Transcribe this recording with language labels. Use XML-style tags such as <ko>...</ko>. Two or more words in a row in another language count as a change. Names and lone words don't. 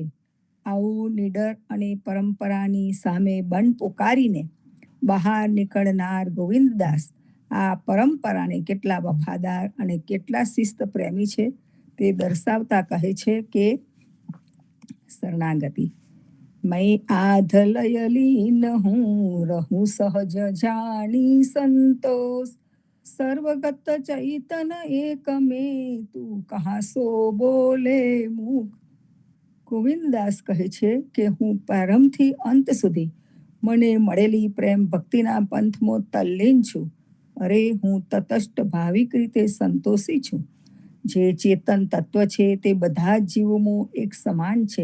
<gu>આવું નીડર અને પરંપરાની સામે બંધ પોકારીને બહાર નીકળનાર ગોવિંદદાસ આ પરંપરાને કેટલા વફાદાર અને કેટલા શિસ્ત પ્રેમી છે તે દર્શાવતા કહે છે કે શરણાગતિ</gu> <hi>मैं आधलय लीन हूँ रहूं सहज जानी संतोष सर्वगत चैतन एक में तू कहाँ</hi> <gu>સો બોલે મુખ. ગોવિંદદાસ કહે છે કે હું પ્રારંભથી અંત સુધી મને મળેલી પ્રેમ ભક્તિના પંથમાં તલ્લીન છું. અરે હું તટસ્થ ભાવિક રીતે સંતોષી છું. જે ચેતન તત્વ છે તે બધા જ જીવોમાં એક સમાન છે.</gu>